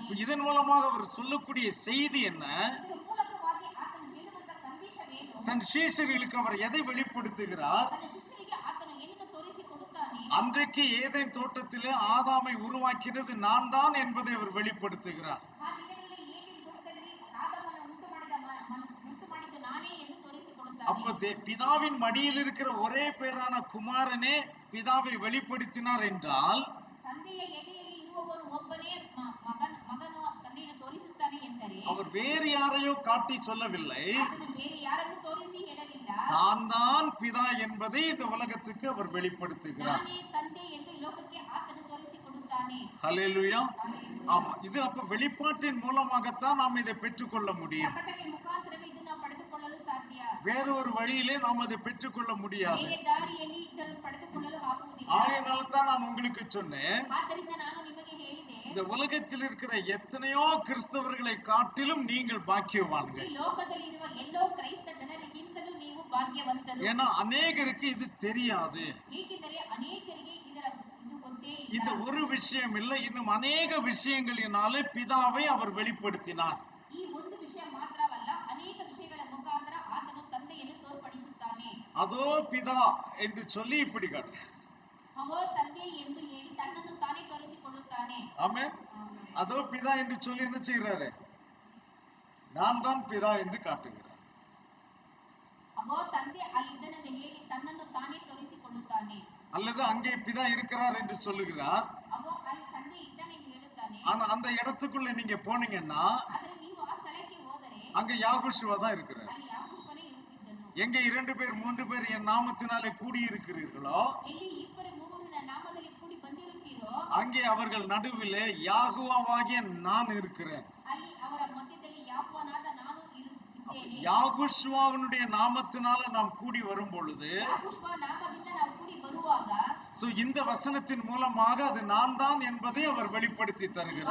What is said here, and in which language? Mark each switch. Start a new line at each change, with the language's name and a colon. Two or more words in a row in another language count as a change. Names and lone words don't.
Tamil: இதன் மூலமாக அவர் சொல்லக்கூடிய செய்தி என்ன?
Kannada: ಇದರ ಮೂಲಕವಾಗಿ ಆತನು ಹೇಳುವಂತ ಸಂದೇಶವೇನು?
Tamil: தன் சீஷர்களுக்கு அவர் எதை வெளிப்படுத்துகிறார்?
Kannada: ತನ್ನ ಶಿಷ್ಯರಿಗೆ ಆತನು ಏನನ್ನು ತೋರಿಸಿಕೊಡುತ್ತಾನೆ?
Tamil: அன்றைக்கு ஏதேன் தோட்டத்திலே ஆதாமை உருவாக்கினது நான் தான் என்பதை அவர் வெளிப்படுத்துகிறார்.
Kannada: ಆ ದಿನಗಳಲ್ಲಿ ಏದೇನ್ ತೋಟದಲ್ಲಿ ಆದಾಮನ ಉಂಟು ಮಾಡಿದ
Tamil: அப்போ பிதாவின் மடியில் இருக்கிற ஒரே பேரான குமாரனே பிதாவை வெளிப்படுத்தினார் என்றால்
Kannada: ತಂದೆಯ ಎದೆಯಲ್ಲಿ ಇರುವವನು ಒಬ್ಬನೇ ಮಗನು ತಂದೆಯನ್ನು ತೋರಿಸುತ್ತಾನೆ ಎಂದರೆ
Tamil: அவர் வேறு யாரையோ காட்டி சொல்லவில்லை,
Kannada: ಅದನ್ನು ಬೇರೆ ಯಾರನ್ನು ತೋರಿಸಿ ಹೇಳಲಿಲ್ಲ.
Tamil: தான் பிதா என்பதை இந்த உலகத்துக்கு அவர் வெளிப்படுத்துகிறார்.
Kannada: ನಾನೇ ತಂದೆ ಎಂದು ಲೋಕಕ್ಕೆ ಆತನು ತೋರಿಸಿಕೊಡುತ್ತಾನೆ.
Tamil: ஹல்லேலூயா. ஆமா, இது அப்ப வெளிப்பாட்டின் மூலமாகத்தான் நாம் இதை பெற்றுக்கொள்ள முடியும்.
Kannada: ಪ್ರಕಟಣೆ ಮುಖಾಂತರವೇ ಇದನ್ನು ಪಡೆದುಕೊಳ್ಳಲು ಸಾಧ್ಯ.
Tamil: வேற ஒரு வழியிலே நாம் அதை பெற்றுக்கொள்ள முடியாது.
Kannada: ಬೇರೆ ದಾರಿಯಲ್ಲಿ ಇದನ್ನು ಪಡೆದುಕೊಳ್ಳಲು ಆಗುವುದಿಲ್ಲ.
Tamil: ஆகையினால தான் நான் உங்களுக்கு சொன்னேன்,
Kannada: ಆದ್ದರಿಂದ ನಾನು ನಿಮಗೆ ಹೇಳಿದೆ,
Tamil: இந்த உலகத்தில் இருக்கிற எத்தனையோ கிறிஸ்தவர்களை காட்டிலும் நீங்கள் பாக்கியவான்கள்.
Kannada: ಈ ಲೋಕದಲ್ಲಿ ಇರುವ ಎಲ್ಲೋ ಕ್ರೈಸ್ತ ಜನರಿಗಿಂತಲೂ ನೀವು ಭಾಗ್ಯವಂತರು.
Tamil: ஏன்னா அநேகருக்கு இது தெரியாது.
Kannada: ಏಕೆಂದರೆ ಅನೇಕರಿಗೆ ಇದು ಗೊತ್ತೇ ಇಲ್ಲ.
Tamil: இந்த ஒரு விஷயம் இல்லை, இன்னும் அநேக விஷயங்களினாலே பிதாவை அவர் வெளிப்படுத்தினார்.
Kannada: ಈ ಒಂದು ವಿಷಯ ಮಾತ್ರವಲ್ಲ, ಅನೇಕ ವಿಷಯಗಳ ಮುಖಾಂತರ ಆತನು ತಂದೆಯನ್ನು ತೋರ್ಪಡಿಸುತ್ತಾನೆ.
Tamil: அதோ பிதா என்று சொல்லி இப்படி காட்டு.
Kannada: ಅಗೋ ತಂದೆ ಎಂದು ಹೇಳಿ ತನ್ನನ್ನು ತಾನೇ ತೋರಿಸಿಕೊಳ್ಳುತ್ತಾನೆ.
Tamil: ஆமென். அதோ பிதா என்று சொல்லி என்ன செய்கிறாரு? நான் தான் பிதா என்று காட்டுகிறார்.
Kannada: ಅಗೋ ತಂದೆ ಅಲ್ಲಿದ್ದನೆಂದು ಹೇಳಿ ತನ್ನನ್ನು ತಾನೇ ತೋರಿಸಿಕೊಳ್ಳುತ್ತಾನೆ.
Tamil: அல்லது அங்கே பிதா இருக்கிறார் என்று சொல்லுகிறார்.
Kannada: ಅಗೋ ಅಲ್ಲಿ ತಂದೆ ಇದ್ದಾನೆ ಎಂದು ಹೇಳುತ್ತಾನೆ.
Tamil: ஆனா அந்த இடத்துக்குள்ள நீங்க போனீங்கன்னா
Kannada: ಆದರೆ ನೀವು ಆ ಸ್ಥಳಕ್ಕೆ ಹೋದರೆ
Tamil: அங்க யாகுஷுவா தான் இருக்கிறார்.
Kannada: ಅಲ್ಲಿ ಯಾಕೋಬನೇ ಇರುತ್ತಿದ್ದನು.
Tamil: எங்க 2 பேர் 3 பேர் என் நாமத்தினாலே கூடி இருக்கிறீர்களோ,
Kannada: ಎಲ್ಲಿ ಇಬ್ಬರು ಮೂವರು ನನ್ನ ನಾಮದಲ್ಲಿ ಕೂಡಿ ಬಂದಿರುತ್ತೀರೋ
Tamil: அங்கே அவர்கள் நடுவிலே யாகுவாவாகிய நான் இருக்கிறேன்.
Kannada: ಅಲ್ಲಿ ಅವರ ಮಧ್ಯದಲ್ಲಿ ಯಾಕೋಬನಾದ ನಾನು ಇರುತ್ತೇನೆ.
Tamil: யாகுஷுவாவினுடைய நாமத்தினால நாம் கூடி வரும் பொழுது,
Kannada: ಯಾಕೋಬ ನಾಮದಿಂದ ನಾವು ಕೂಡಿ ಬರುವಾಗ
Tamil: இந்த வசனத்தின் மூலமாக அது நான் தான் என்பதை அவர் வெளிப்படுத்தி தருகிறார்.